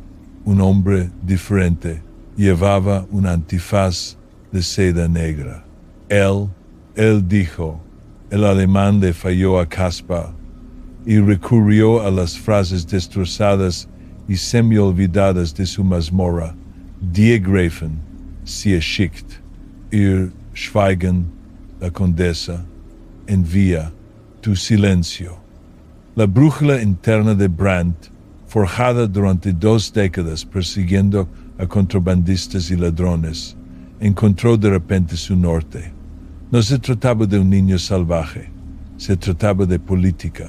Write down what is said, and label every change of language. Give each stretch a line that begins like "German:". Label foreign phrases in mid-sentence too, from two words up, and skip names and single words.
Spanish: Un hombre diferente. Llevaba un antifaz de seda negra. Él dijo. El alemán le falló a Caspar y recurrió a las frases destrozadas y semi-olvidadas de su mazmorra.
German: Die Gräfin, sie schickt, ihr Schweigen,
Spanish: la condesa, envía tu silencio. La brújula interna de Brandt, forjada durante 2 décadas persiguiendo a contrabandistas y ladrones, encontró de repente su norte. No se trataba de un niño salvaje, se trataba de política.